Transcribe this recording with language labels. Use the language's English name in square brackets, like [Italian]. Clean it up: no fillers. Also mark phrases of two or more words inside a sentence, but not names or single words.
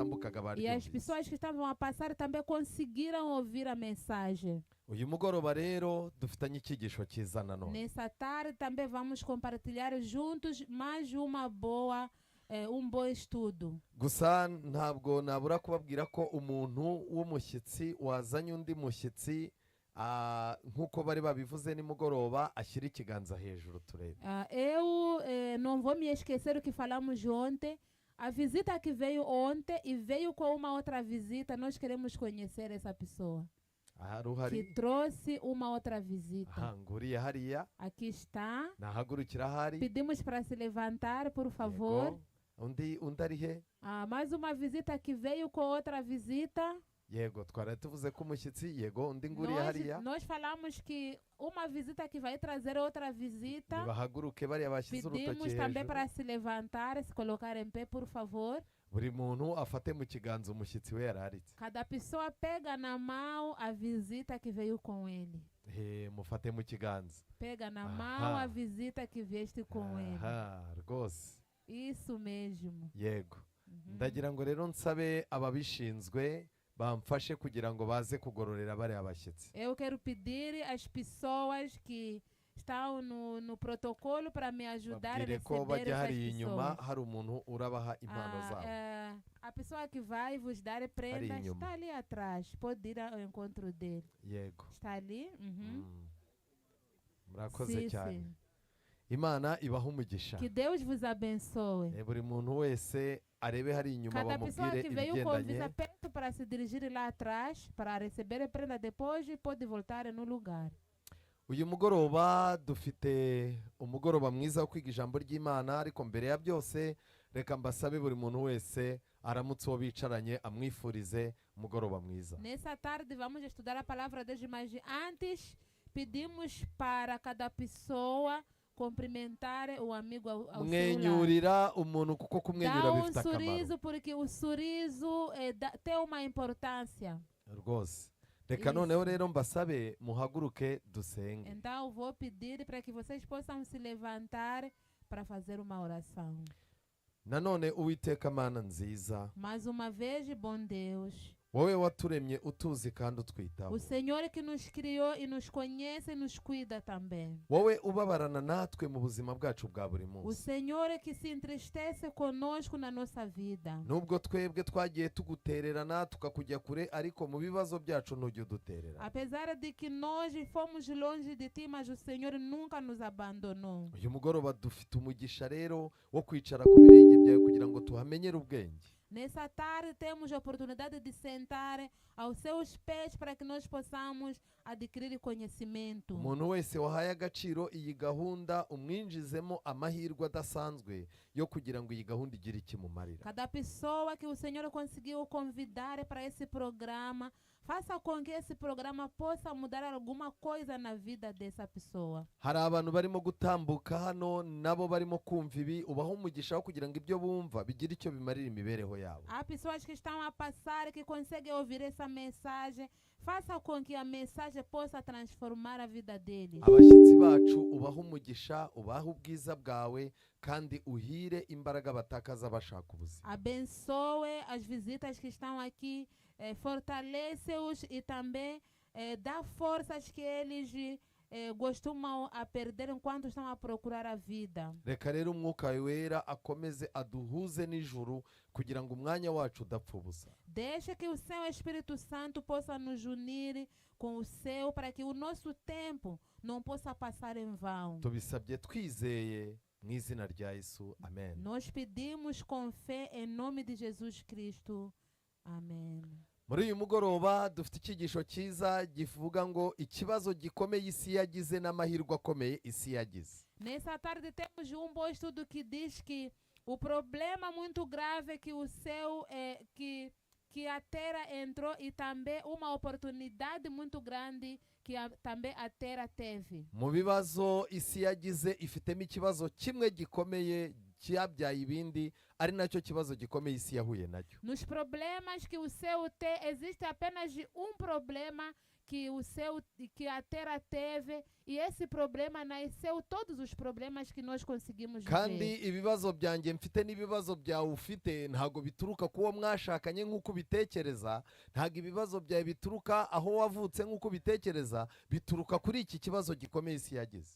[Kinyarwanda] bagendaga [Portuguese] E as [Kinyarwanda] baryumvise. [Portuguese] pessoas que estavam a passar também conseguiram ouvir a mensagem. [Kinyarwanda] Uyu mugoroba rero dufitanye icyigisho cyiza nanone. [Portuguese] Nessa tarde também vamos compartilhar juntos mais uma boa, bom estudo. [Kinyarwanda] Gusa ntabwo nabura kubabwira ko umuntu w'umushyitsi wazanye undi mushyitsi nk'uko bari babivuze nimugoroba ashyira ikiganza hejuru turebe. [Portuguese] Eu não vou me esquecer o que falamos ontem. A visita que veio ontem e veio com uma outra visita, nós queremos conhecer essa pessoa. Que trouxe uma outra visita. [Kinyarwanda] Nguriye hariya. [Portuguese] Aqui está. [Kinyarwanda] Nahagurukira hari. [Portuguese] Pedimos para se levantar, por favor. [Kinyarwanda] Undi ari he? [Portuguese] Mais uma visita que veio com outra visita. [Kinyarwanda] Yego, twari tuvuze ko umushyitsi, yego, undi nguriye hariya. [Portuguese] Nós falamos que uma visita que vai trazer outra visita. [Kinyarwanda] Bahaguruke bariya bashyize urutoki hejuru. [Portuguese] Pedimos também para se levantar, se colocar em pé, por favor. [Kinyarwanda] Buri muntu afate mu kiganza umushyitsi we yararitse. [Portuguese] Cada pessoa pega na mão a visita que veio com ele. [Kinyarwanda] Mufate mu kiganza. [Portuguese] Pega na mão a visita que vieste com ele. [Kinyarwanda] Rwose. [Portuguese] Isso mesmo. [Kinyarwanda] Yego. Ndagira ngo rero nsabe ababishinzwe bamfashe kugira ngo baze kugororera bariya bashyitsi. [Portuguese] Eu quero pedir às pessoas que estão no protocolo para me ajudar a receber essas pessoas. [Kinyarwanda] Hari umuntu urabaha impano zabo. [Portuguese] A pessoa que vai vos dar prenda está ali atrás. Pode ir ao encontro dele. [Kinyarwanda] Yego. [Portuguese] Está ali? [Kinyarwanda] Murakoze cyane. Imana ibaha umugisha. [Portuguese] Que Deus vos abençoe. [Kinyarwanda] Buri muntu wese arebe hari inyuma bamubwire ibigendanye. [Portuguese] Cada pessoa que veio com visa perto para se dirigir lá atrás para receber prenda depois pode voltar no lugar. [Kinyarwanda] Uyu mugoroba dufite umugoroba mwiza wo kwiga ijambo ry'Imana, ariko mbere ya byose reka mbasabe buri muntu wese aramutse uwo bicaranye amwifurize umugoroba mwiza. [Portuguese] Nessa tarde vamos estudar a palavra de Deus, mas antes pedimos para cada pessoa cumprimentar o amigo ao seu lado. [Kinyarwanda] Mwenyurira umuntu kuko kumwenyura bifite akamaro. [Portuguese] Dá sorriso porque o sorriso tem uma importância. [Kinyarwanda] Rwose. Reka noneho rero mbasabe muhaguruke dusenge. [Portuguese] Então vou pedir para que vocês possam se levantar para fazer uma oração. [Kinyarwanda] Nanone Uwiteka Mana nziza. [Portuguese] Mais uma vez, bom Deus. [Kinyarwanda] Wowe waturemye utuzi kandi utwitaho. [Portuguese] O Senhor que nos criou e nos conhece e nos cuida também. [Kinyarwanda] Wowe ubabarana natwe mu buzima bwacu bwa buri munsi. [Portuguese] O Senhor que se entristece conosco na nossa vida. [Kinyarwanda] Nubwo twebwe twagiye tugutererana tukakujya kure, ariko mu bibazo byacu ntujye uduterera. [Portuguese] Apesar de que nós fomos longe de ti, mas o Senhor nunca nos abandonou. [Kinyarwanda] Uyu mugoroba dufite umugisha rero wo kwicara ku birenge byawe kugira ngo tuhamenyere ubwenge. [Portuguese] Nessa tarde temos a oportunidade de sentar aos seus pés para que nós possamos adquirir conhecimento. [Kinyarwanda] Umuntu wese wahaye agaciro iyi gahunda umwinjizemo amahirwe adasanzwe yo kugira ngo iyi gahunda igire ikimumarira. [Portuguese] Cada pessoa que o Senhor conseguiu convidar para esse programa, faça com que esse programa possa mudar alguma coisa na vida dessa pessoa. [Kinyarwanda] Hari abantu barimo gutambuka hano nabo barimo kumva ibi, ubaho umugisha wo kugira ngo ibyo bumva bigire icyo bimarira imibereho yabo. [Portuguese] Há pessoas que estão a passar que conseguem ouvir essa mensagem. Faça com que a mensagem possa transformar a vida deles. [Kinyarwanda] Abashyitsi bacu ubaho umugisha, ubaho ubwiza bwawe kandi uhire imbaraga batakaza bashaka ubuzima. [Portuguese] Abençoe as visitas que estão aqui, fortalece-os e também dá forças que eles costumam a perder enquanto estão a procurar a vida. [Kinyarwanda] Reka rero umwuka wera akomeze aduhuze n'ijuru kugira ngo umwanya wacu udapfa ubusa. [Portuguese] Deixa que o seu Espírito Santo possa nos unir com o seu para que o nosso tempo não possa passar em vão. [Kinyarwanda] Tubisabye twizeye mu izina rya Yesu. Amen. [Portuguese] Nós pedimos com fé em nome de Jesus Cristo. Amém. [Kinyarwanda] Muri uyu mugoroba dufite icyigisho cyiza givuga ngo ikibazo gikomeye isi yagize n'amahirwe akomeye isi yagize. [Portuguese] Nessa tarde temos bom estudo que diz que o problema muito grave que o céu que a terra entrou e também uma oportunidade muito grande que também a terra teve. [Kinyarwanda] Mu bibazo isi yagize ifitemo ikibazo kimwe gikomeye cyabyaye ibindi, ari nacyo kibazo gikomeye isi yahuye nacyo. [Portuguese] Nos problemas que o céu tem, existe apenas problema que a terra teve, e esse problema nasceu todos os problemas que nós conseguimos [Kinyarwanda] kandi [Portuguese] ver. [Kinyarwanda] ibibazo byanjye mfite n'ibibazo byawe ufite ntago bituruka kuwo mwashakanye nk'uko ubitekereza, ntago ibibazo byawe bituruka aho wavutse nk'uko ubitekereza, bituruka kuri iki kibazo gikomeye isi yagize.